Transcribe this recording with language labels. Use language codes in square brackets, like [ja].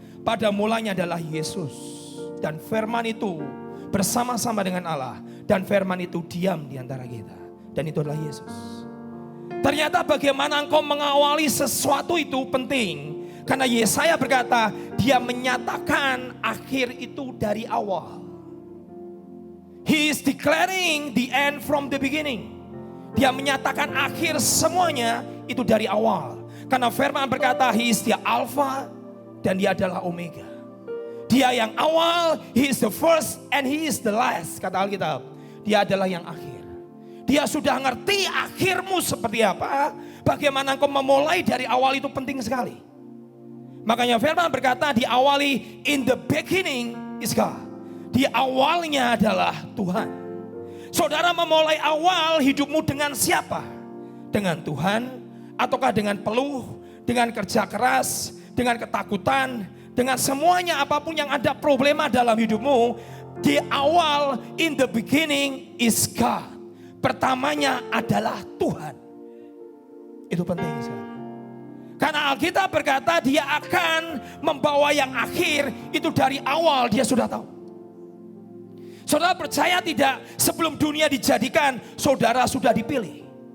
[id] Pada mulanya adalah Yesus. Dan firman itu bersama-sama dengan Allah. Dan firman itu diam di antara kita. Dan itu adalah Yesus. Ternyata bagaimana engkau mengawali sesuatu itu penting. Karena Yesaya berkata, Dia menyatakan akhir itu dari awal. [en] He is declaring the end from the beginning. [id] Dia menyatakan akhir semuanya itu dari awal. Karena firman berkata, [en] He is the Alpha [id] dan Dia adalah Omega. Dia yang awal, [en] He is the first and He is the last. [id] Kata Alkitab, Dia adalah yang akhir. Dia sudah ngerti akhirmu seperti apa. Bagaimana engkau memulai dari awal itu penting sekali. Makanya firman berkata, diawali [en] in the beginning is God. [id] Di awalnya adalah Tuhan. Saudara memulai awal hidupmu dengan siapa? Dengan Tuhan? Ataukah dengan peluh? Dengan kerja keras? Dengan ketakutan? Dengan semuanya apapun yang ada problema dalam hidupmu. Di awal, [en] in the beginning is God. [id] Pertamanya adalah Tuhan. Itu penting sekali. Karena Alkitab berkata Dia akan membawa yang akhir itu dari awal Dia sudah tahu. Saudara percaya tidak, sebelum dunia dijadikan saudara sudah dipilih.